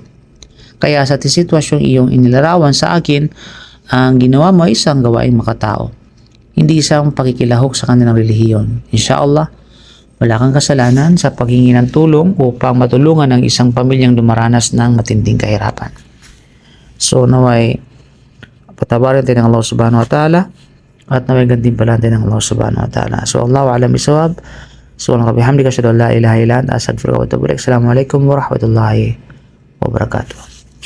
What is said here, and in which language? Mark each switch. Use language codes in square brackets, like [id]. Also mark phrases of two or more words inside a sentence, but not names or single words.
[tl] Kaya sa sitwasyong iyong inilarawan sa akin, ang ginawa mo ay isang gawaing makatao, hindi isang pakikilahok sa kanilang relihiyon. Inshallah, wala kang kasalanan sa paghingi ng tulong upang matulungan ang isang pamilyang dumaranas ng matinding kahirapan. So naway patawarin tayo ng [ar] الله سبحانه وتعالى [tl] at naway gantimpalaan tayo ng [ar] الله سبحانه وتعالى. So الله أعلم بالصواب. سبحانك وبحمدك أشهد أن لا إله إلا أنت أستغفرك وأتوب إليك. السلام عليكم ورحمة الله وبركاته.